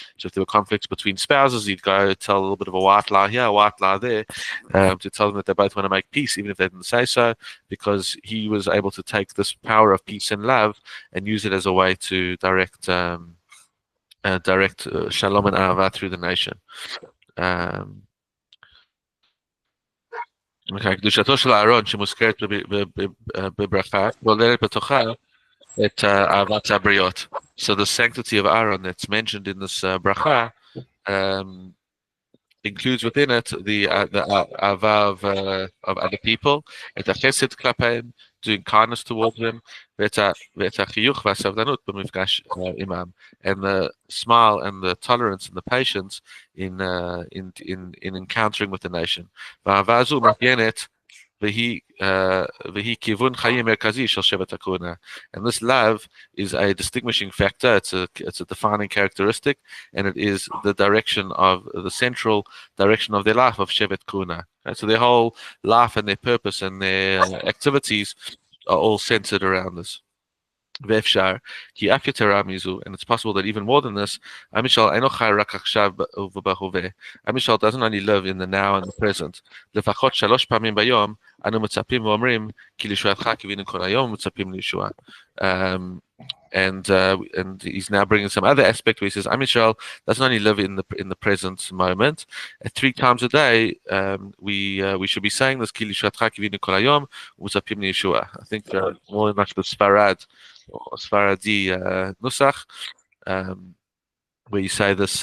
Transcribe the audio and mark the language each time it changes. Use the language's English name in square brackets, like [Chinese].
[English] So if there were conflicts between spouses, he'd go tell a little bit of a white lie here, a white lie there, to tell them that they both want to make peace, even if they didn't say so, because he was able to take this power of peace and love and use it as a way to direct shalom and ahava through the nation. [Hebrew] קדושתו של אהרון שמוזכרת בברכה כוללת בתוכה את אהבת הבריות. [English] So the sanctity of Aaron that's mentioned in this bracha includes within it the ahava of other people, [Hebrew] את החסד כלפיהם, [English] doing kindness towards them, [Hebrew] ואת החיוך והסבלנות במפגש עמם, [English] and the smile and the tolerance and the patience in encountering with the nation. [Hebrew] והאהבה הזו מאפיינת והיא כיוון חיים מרכזי של שבט הכהונה. [English] And this love is a distinguishing factor, it's a defining characteristic, and it is the direction of the central direction of their life of Shevet Kuna. So their whole life and their purpose and their activities are all centered around this. [Hebrew] ואפשר, כי אף יתרה מזו, [English] and it's possible that even more than this, [Hebrew] עם ישראל אינו חי רק עכשיו ובהווה. [English] עם ישראל doesn't only live in the now and the present. [Hebrew] לפחות 3 פעמים ביום, אנו מצפים ואומרים, כי לישועתך קיווינו כל היום, מצפים לישועה. [English] And he's now bringing some other aspect where he says, Am Yisrael doesn't only live in the present moment. 3 times a day, we should be saying this, [Hebrew] Ki lishatcha kivinu kol hayom, u'mutzapim liyeshua. [English] I think more much the Sfarad or Sfaradi nusach, where you say this.